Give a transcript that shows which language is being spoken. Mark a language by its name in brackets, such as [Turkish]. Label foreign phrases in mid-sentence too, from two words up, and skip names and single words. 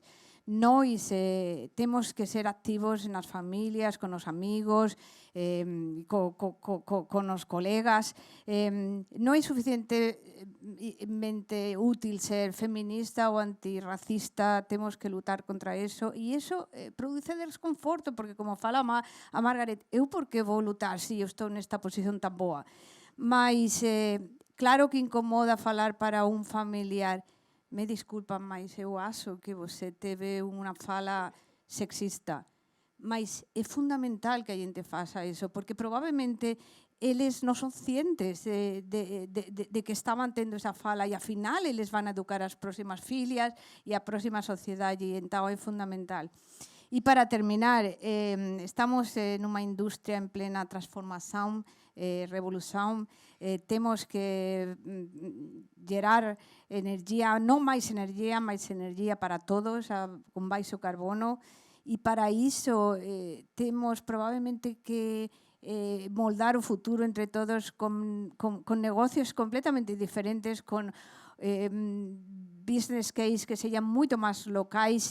[Galician] Nós temos que ser activos nas familias, con os amigos, con os colegas. Non é suficientemente útil ser feminista ou antirracista, temos que lutar contra eso. E iso produce desconforto, porque como fala a Margaret, eu por que vou lutar se eu estou nesta posición tan boa? Mas claro que incomoda falar para un familiar. [Spanish] Me disculpan, [Portuguese] mas eu acho que você teve unha fala sexista. Mas é fundamental que a gente faça isso, [Galician] porque probablemente eles non son cientes de que estaban tendo esa fala e, ao final, eles van a educar as próximas fillas e a próxima sociedade, e entón é fundamental. E para terminar, estamos nunha industria en plena transformación, revolución, temos que gerar energía, non máis energía para todos, con baixo carbono, e para iso temos probablemente que moldar o futuro entre todos con negocios completamente diferentes, con [English] business case [Galician] que sejam moito máis locais.